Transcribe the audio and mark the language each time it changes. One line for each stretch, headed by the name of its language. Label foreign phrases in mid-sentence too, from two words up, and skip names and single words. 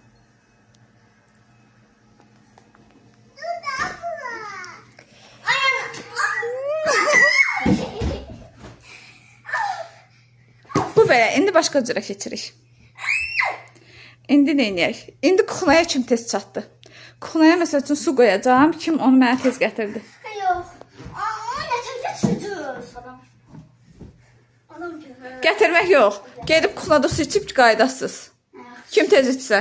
Azerbaijani: Bu belə, indi başqa cürə keçirik. İndi neynəyək? İndi kuxnaya kim tez çatdı? Kuxnaya məsəl üçün su qoyacağam. Kim onu mənə tez gətirdi?
Turkish: Yok. Aa, getireceğiz adam. Adam gibi.
Azerbaijani: Gətirmək yox. Gedib kuxnada su içib qaydasız. Kim tez içsə?